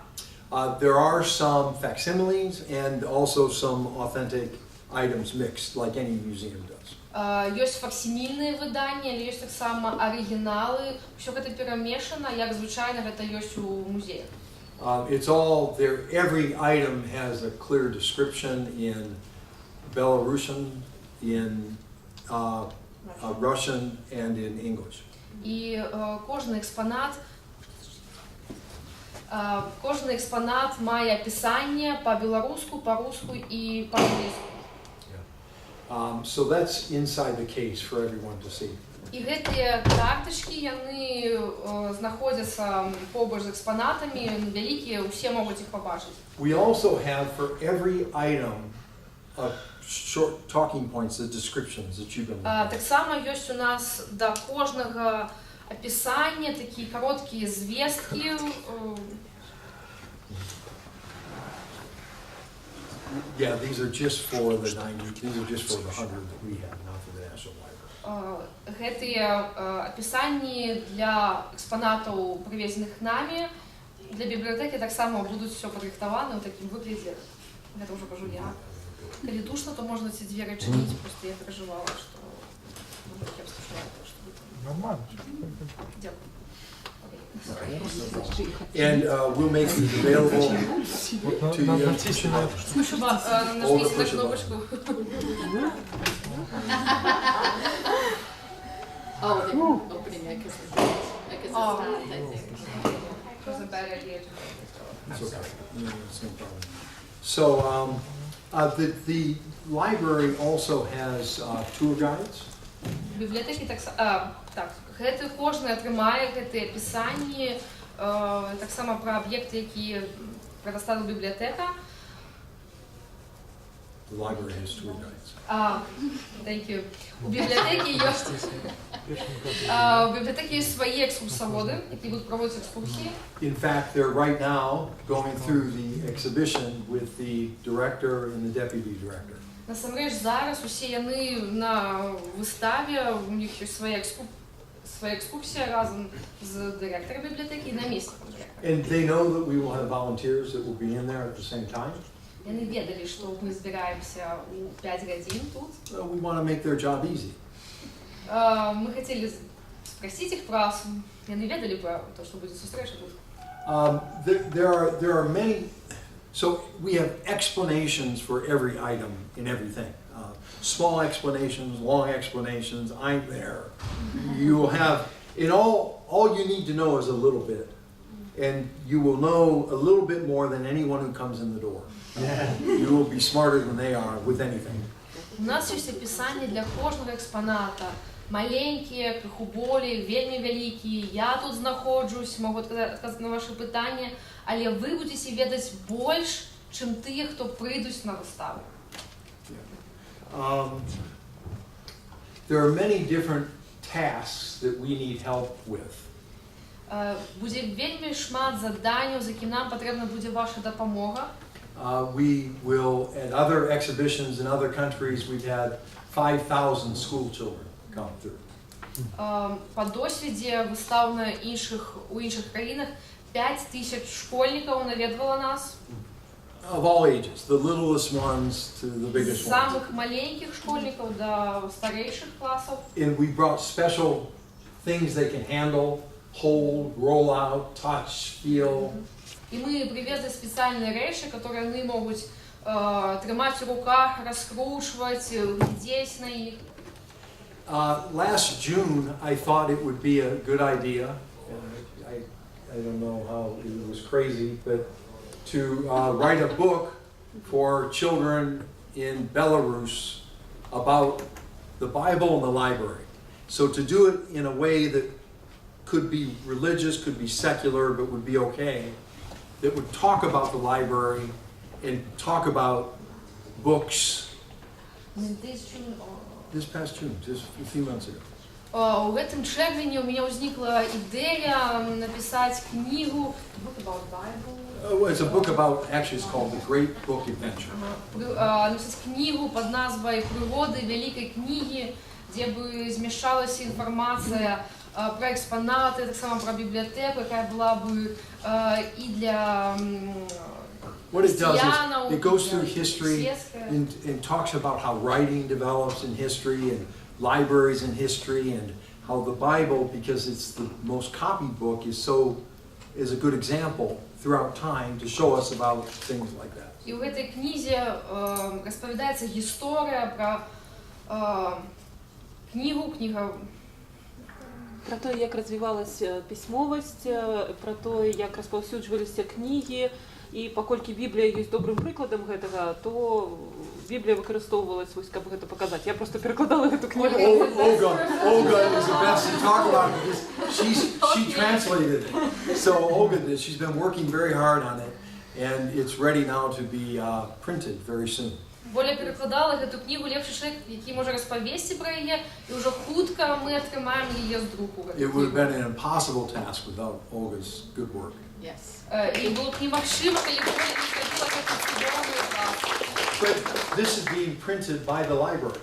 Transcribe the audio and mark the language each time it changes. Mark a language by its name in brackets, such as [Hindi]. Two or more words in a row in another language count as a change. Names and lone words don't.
[English] There are some facsimiles and also some authentic items mixed, like any museum does. [Ukrainian] Є факсимільні видання, але є так само оригінали. Все це перемішано, як звичайно це є у музеях. [English] It's all there. Every item has a clear description in Belarusian, in Russian, and in English. [Ukrainian] І кожен експонат має описання по-білоруську, по-русски і по-англійську. [English] So that's inside the case for everyone to see. [Ukrainian] І ці карточки, вони знаходяться побач з експонатами, великі, всі можуть їх побачити. [English] We also have for every item short talking points, the descriptions that you've been looking [Belarusian] Так само ёсць у нас да кожнага апісання такія кароткія звесткі. Yeah, these are just for the 90, these are just for the 100 that we have, not for the National Library. Гэтыя апісанні для экспанатаў, прывезеных намі, для бібліятэкі таксама будуць все падрыхтаваны ў такім выглядзе. Гэта ўжо кажу я. Калі душна, то можна ці дзверы чыніць, просто я перажывала, што я стушняю, што вы там. [Russian] Нормально. [Ukrainian] Дякую. [English] And we'll make these available to you. [Russian] Натисни на эту штуку. Нажмите на кнопочку. [English] Oh, they're opening it because it's not, I think. It was a bad idea. It's okay. No, it's no problem. So the library also has tour guides. [Belarusian] Бібліятэкі так, гэты кожны атрымае гэтыя апісанні, таксама пра аб'екты, якія прадастала бібліятэка. [English] The library has tour guides. Thank you. [Belarusian] У бібліятэкі ёсць свае экскурсаводы, які будуць праводзіць экскурсіі. [English] In fact, they're right now going through the exhibition with the director and the deputy director. [Belarusian] Насамрэч зараз усе яны на выставе, у них ёсць свая экскурсія разам з дырэктарам бібліятэкі і намеснікам дырэктара. [English] And they know that we will have volunteers that will be in there at the same time. [Belarusian] Яны ведалі, што мы збіраемся ў 5 гадзін тут. [English] We want to make their job easy. [Belarusian] Мы хацелі спросіць іх пра, яны ведалі пра то, што будзе сустрэча тут. [English] There are many, so we have explanations for every item in everything. Small explanations, long explanations, I'm there. You will have, in all you need to know is a little bit. And you will know a little bit more than anyone who comes in the door. You will be smarter than they are with anything. [Belarusian] У нас ёсць апісанне для кожнага экспаната. Маленькія, крыху болей, вельмі вялікія. Я тут знаходжусь, могу адказаць на вашы пытанні, але вы будзеце ведаць больш, чым тыя, хто прыйдуць на выставу. [English] There are many different tasks that we need help with. [Belarusian] Будзе вельмі шмат заданняў, з якім нам патрэбна будзе ваша дапамога. [English] We will, at other exhibitions in other countries, we've had 5,000 school children come through. [Belarusian] Па досведзе выстаў у іншых краінах 5000 школьнікаў наведвала нас. [English] Of all ages, the littlest ones to the biggest [Belarusian] З [English] ones. [Belarusian] самых маленькіх школьнікаў да старэйшых класаў. [English] And we brought special things they can handle, hold, roll out, touch, feel. [Belarusian] І мы [Russian] привезли специальные [Belarusian] рэчы, которые яны могуць трымаць у руках, раскручваць, глядзець на іх. [English] Last June, I thought it would be a good idea, and I don't know how it was crazy, but to write a book for children in Belarus about the Bible and the library. So to do it in a way that could be religious, could be secular, but would be okay, that would talk about the library and talk about books. This past June, just a few months ago. [Belarusian] У гэтым чэрвені у меня ўзнікла ідэя напісаць кнігу [English] book about Bible. It's a book about, actually it's called The Great Book Adventure. [Belarusian] Напісаць кнігу пад назвай «Прыгоды вялікай кнігі», дзе бы змяшчалася інфармацыя пра экспанаты, таксама пра бібліятэку, якая была бы і для [English] What it does is it goes through history and talks about how writing develops in history and libraries in history and how the Bible, because it's the most copied book, is a good example throughout time to show us about things like that. [Belarusian] І ў гэтай кнізе распавядаецца гісторыя пра кніга [Ukrainian] про то, як розвивалася письмовість, про то, як розповсюджувалися книги, і паколькі Біблія є добрим прикладом гэтага, то Біблія використовувалась, ось, [Belarusian] каб гэта [Ukrainian] показати. [Russian] Я просто перекладала эту книгу. [English] Olga is the best to talk about it because she translated it. So Olga, she's been working very hard on it, and it's ready now to be printed very soon. [Belarusian] Воля перакладала гэту кнігу лепшы чалавек, які можа распавесці пра яе, і ўжо хутка мы атрымаем яе з друку. [English] It would have been an impossible task without Olga's good work. Yes. [Belarusian] І было б немагчыма, калі б Воля не зрабіла гэту цудоўную працу. [English] But this is being printed by the library,